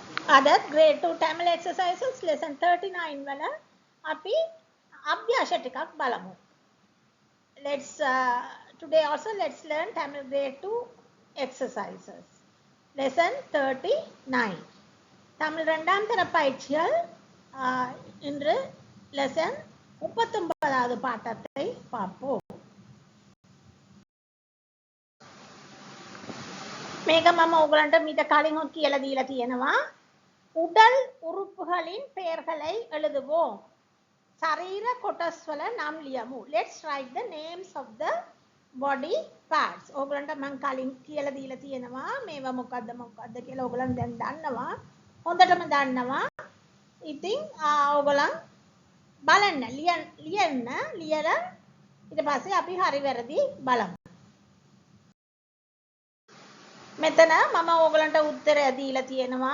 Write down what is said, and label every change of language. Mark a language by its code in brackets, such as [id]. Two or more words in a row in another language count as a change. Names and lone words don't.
[si] අදත් [en] grade 2 Tamil exercises lesson 39 [si] වල අපි අභ්‍යාස ටිකක් බලමු. [en] Today also let's learn Tamil grade 2 exercises. Lesson 39. [ta] தமிழ் இரண்டாம் தர பயிற்சிகள் இன்று lesson 39வது பாடத்தை பார்ப்போம். [si] මේක මම ඔයගලන්ට මීට කලින් හොත් කියලා දීලා තියෙනවා. [ta] உடல் உறுப்புகளின் பெயர்களை எழுதுவோம். [si] சரீர කොටස්වල නම් ලියමු. [en] Let's write the names of the body parts. [si] ඔයගලන්ට මම කලින් කියලා දීලා තියෙනවා මේවා මොකද්ද කියලා ඔයගලන් දැන් දන්නවා. හොඳටම දන්නවා. ඉතින් ඔයගලන් බලන්න ලියලා ඊට පස්සේ අපි හරි වැරදි බලමු. මෙතන මම ඕගලන්ට උත්තරය දීලා තියෙනවා.